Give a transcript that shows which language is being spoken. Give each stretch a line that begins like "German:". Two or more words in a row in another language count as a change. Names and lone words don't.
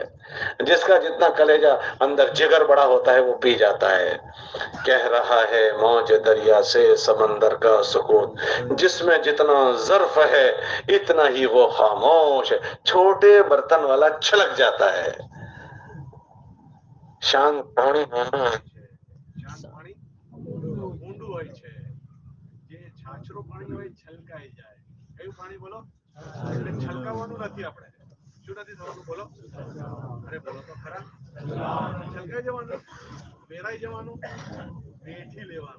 Urdu: جس کا جتنا کلیجہ اندر جگر بڑا ہوتا ہے وہ پی جاتا ہے. کہہ رہا ہے موج دریا سے سمندر کا سکوت، جس میں جتنا ظرف ہے اتنا ہی وہ خاموش ہے. چھوٹے برتن والا چھلک جاتا ہے. شانت پانی
Gujarati: શાંત પાણી ઊંડું હોય છે, જે છાછરું પાણી હોય છલકાઈ જાય. કયું પાણી બોલો? એટલે છલકાવવાનું નથી આપણે. શું નથી થવાનું બોલો? અરે બોલો તો ખરા. છલકાઈ જવાનું, વેરાઈ જવાનું, વેઠી લેવાનું.